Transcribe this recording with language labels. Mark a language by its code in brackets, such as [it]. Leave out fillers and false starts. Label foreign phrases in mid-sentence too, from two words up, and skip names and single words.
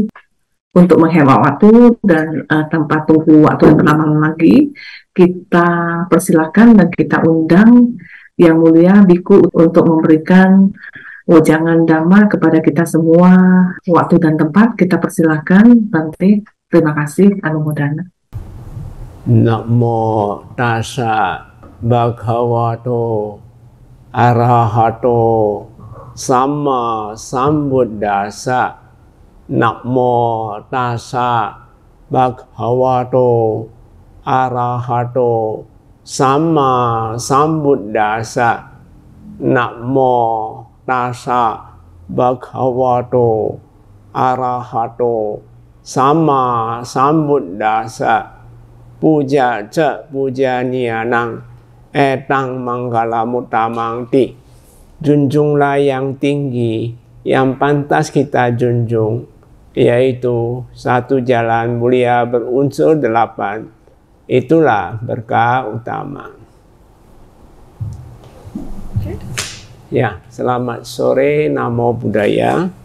[id] Untuk menghemat waktu dan tanpa tunggu waktu yang lama lagi, kita persilakan dan kita undang Yang Mulia Biku untuk memberikan wejangan Dhamma kepada kita semua. Waktu dan tempat kita persilakan, Bante. Terima kasih, Anumodana. [pi] Namo tassa bhagavato arahato samma sambuddhassa. Namo tassa bhagavato arahato samma sambuddhassa. Namo tassa bhagavato arahato samma sambuddhassa. Puja ca puja nianang etang manggala mutamang ti. [id] Junjunglah yang tinggi, yang pantas kita junjung, yaitu satu jalan mulia berunsur 8. Itulah berkah utama. Ya, selamat sore, [pi] Namo Buddhaya.